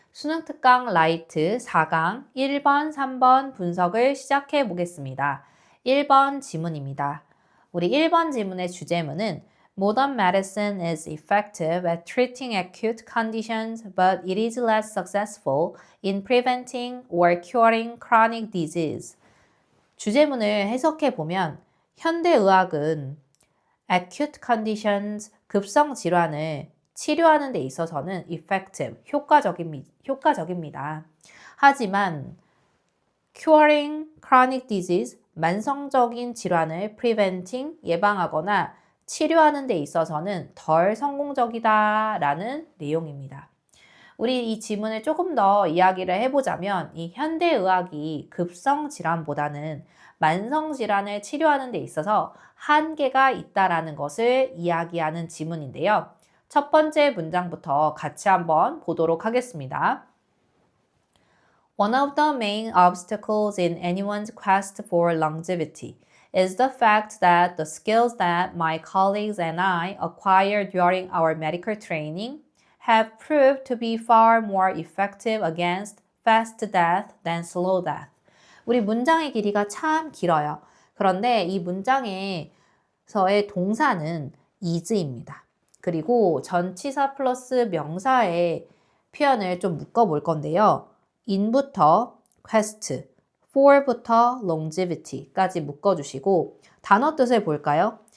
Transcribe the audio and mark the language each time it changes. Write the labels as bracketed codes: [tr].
[ko] 수능 특강 라이트 4강 1번, 3번 분석을 시작해 보겠습니다. 1번 지문입니다. 우리 1번 지문의 주제문은 [en] Modern medicine is effective at treating acute conditions, but it is less successful in preventing or curing chronic disease. [ko] 주제문을 해석해 보면 현대의학은 acute conditions, 급성 질환을 치료하는 데 있어서는 effective, 효과적입니다. 하지만 [en] curing chronic disease, [ko] 만성적인 질환을 preventing, 예방하거나 치료하는 데 있어서는 덜 성공적이다라는 내용입니다. 우리 이 지문을 조금 더 이야기를 해보자면 이 현대의학이 급성질환보다는 만성질환을 치료하는 데 있어서 한계가 있다라는 것을 이야기하는 지문인데요. 첫 번째 문장부터 같이 한번 보도록 하겠습니다. [en] One of the main obstacles in anyone's quest for longevity is the fact that the skills that my colleagues and I acquired during our medical training have proved to be far more effective against fast death than slow death. [ko] 우리 문장의 길이가 참 길어요. 그런데 이 문장에서의 동사는 is입니다. 그리고 전치사 플러스 명사의 표현을 좀 묶어볼 건데요. in부터 quest, for부터 longevity까지 묶어주시고 단어 뜻을 볼까요?